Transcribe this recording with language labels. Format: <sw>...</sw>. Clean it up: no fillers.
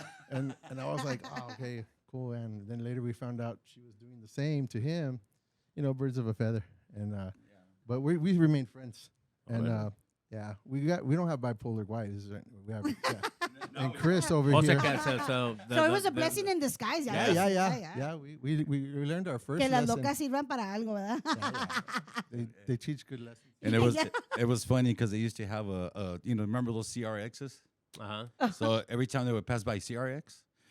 <en>And I was like, oh, okay, cool. And then later we found out she was doing the same to him. You know, birds of a feather. And but we remain friends. And we don't have bipolar guys. We have and Chris over here. So it was a blessing in disguise. Yeah. We learned our first</en> <es>que</es> <en>lesson.</en> <es>las locas sirvan para algo, ¿verdad?</es> <en>They teach good lessons. And it was funny because they used to have remember those CRXs? Uh-huh. So every time they would pass by CRX.</en>